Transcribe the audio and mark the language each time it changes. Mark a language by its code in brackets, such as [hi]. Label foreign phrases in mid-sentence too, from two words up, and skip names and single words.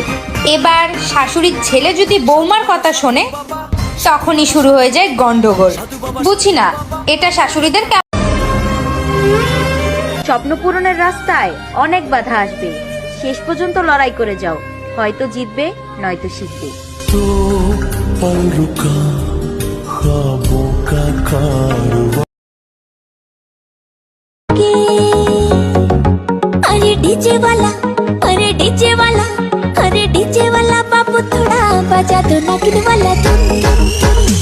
[bn] এবার শাশুড়ির ছেলে যদি বৌমার কথা শোনে তখনই শুরু হয়ে যায় গন্ডগোল। বুঝি না এটা শাশুড়িদের স্বপ্ন পূরণের রাস্তায় অনেক বাধা আসবে, শেষ পর্যন্ত লড়াই করে যাও, হয়তো জিতবে নয়তো শিখবে। [hi] अरे डीजे वाला, अरे डीजे वाला, अरे डीजे वाला बाबू थोड़ा बजा दो ना गिन वाला धुन धुन धुन।